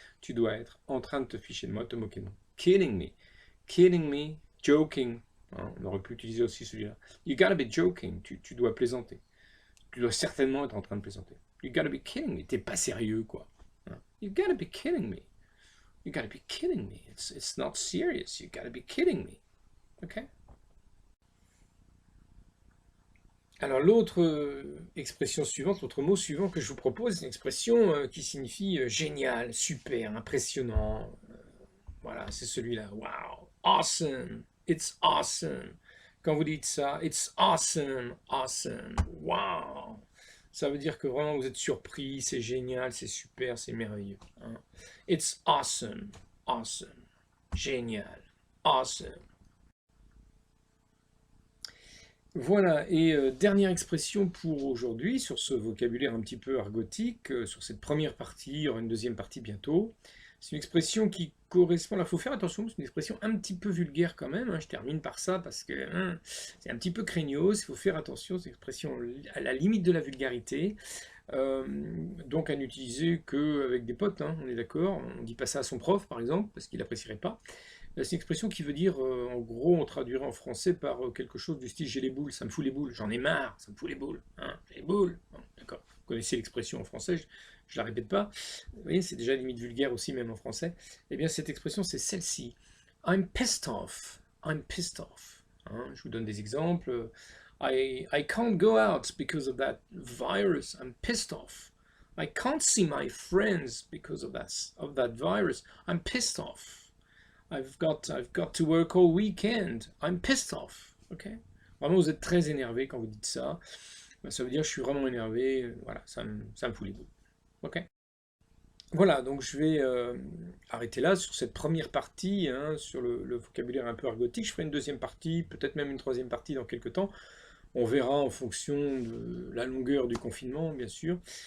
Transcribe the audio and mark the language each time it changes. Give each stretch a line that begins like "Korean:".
French: Tu dois être en train de te ficher de moi, te moquer de moi.
English: Kidding me, joking.
French: Hein, on aurait pu utiliser aussi celui-là.
English: You gotta be joking,
French: tu dois plaisanter. Tu dois certainement être en train de plaisanter.
English: You gotta be kidding me,
French: t'es pas sérieux quoi.
English: Hein. You gotta be kidding me. You gotta be kidding me. It's not serious. You gotta be kidding me. Ok?
French: Alors l'autre expression suivante, l'autre mot suivant que je vous propose, c'est une expression qui signifie génial, super, impressionnant. Voilà, c'est celui-là.
English: Wow, awesome, it's awesome.
French: Quand vous dites ça,
English: it's awesome, awesome, wow.
French: Ça veut dire que vraiment vous êtes surpris, c'est génial, c'est super, c'est merveilleux. Hein.
English: It's awesome, awesome, génial, awesome.
French: Voilà, et dernière expression pour aujourd'hui, sur ce vocabulaire un petit peu argotique, sur cette première partie, il y aura une deuxième partie bientôt. C'est une expression qui correspond, là il faut faire attention, c'est une expression un petit peu vulgaire quand même, hein, je termine par ça parce que c'est un petit peu craignos, il faut faire attention, c'est une expression à la limite de la vulgarité, donc à n'utiliser qu'avec des potes, hein, on est d'accord, on ne dit pas ça à son prof par exemple, parce qu'il n'apprécierait pas. C'est une expression qui veut dire, en gros, on traduirait en français par quelque chose du style j'ai les boules, ça me fout les boules, j'en ai marre, ça me fout les boules, hein, j'ai les boules. Bon, d'accord, vous connaissez l'expression en français, je la répète pas. Vous voyez, c'est déjà limite vulgaire aussi, même en français. Eh bien, cette expression, c'est celle-ci.
English: I'm pissed off. I'm pissed off.
French: Hein, je vous donne des exemples.
English: I can't go out because of that virus. I'm pissed off. I can't see my friends because of that virus. I'm pissed off. I've got to work all weekend. I'm pissed off. Ok?
French: Vraiment, vous êtes très énervé quand vous dites ça. Ben, ça veut dire je suis vraiment énervé. Voilà, ça me fout les boules. Ok? Voilà, donc je vais arrêter là sur cette première partie, hein, sur le vocabulaire un peu argotique. Je ferai une deuxième partie, peut-être même une troisième partie dans quelques temps. On verra en fonction de la longueur du confinement, bien sûr.